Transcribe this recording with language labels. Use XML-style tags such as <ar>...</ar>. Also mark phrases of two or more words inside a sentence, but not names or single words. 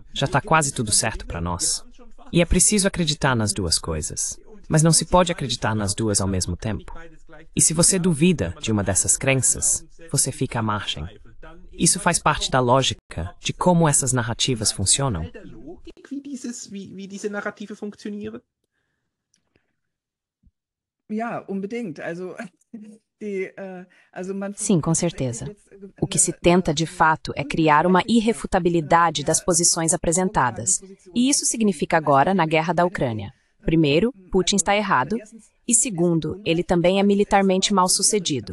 <pt>Já está quase tudo certo para nós. E é preciso acreditar nas duas coisas. Mas não se pode acreditar nas duas ao mesmo tempo. E se você duvida de uma dessas crenças, você fica à margem. Isso faz parte da lógica de como essas narrativas funcionam?</pt> <de>Der Logik, wie diese Narrative funktionieren? Ja, unbedingt.</de> <pt>Sim, com certeza. O que se tenta, de fato, é criar uma irrefutabilidade das posições apresentadas. E isso significa agora na guerra da Ucrânia. Primeiro, Putin está errado. E segundo, ele também é militarmente mal sucedido.</pt>